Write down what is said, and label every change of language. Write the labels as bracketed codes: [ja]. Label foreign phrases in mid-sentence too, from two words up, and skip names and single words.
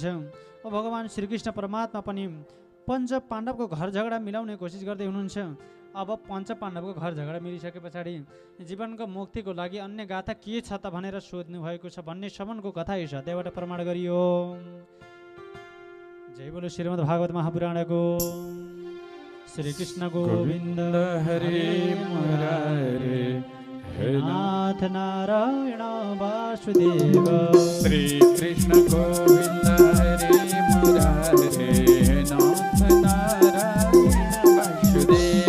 [ne] अब भगवान् श्रीकृष्ण परमात्मा पनि पञ्च पाण्डवको घर झगडा मिलाउने कोसिस गर्दै हुनुहुन्छ। अब पञ्च पाण्डवको घर झगडा मिलिसके पछाडि जीवनको मुक्तिको लागि अन्य गाथा के छ त भनेर सोध्नु भएको छ भन्ने सम्मको कथा यस अध्यायबाट प्रमाण गरियो। [hi] जय बोलो [ne] श्रीमद् भागवत महापुराणको। [sa] श्री कृष्ण गोविंद हरे मुरारे हे नाथ नारायण वासुदेव। श्री कृष्ण गोविंद हरे मुरारे हे नाथ नारायण वासुदेव।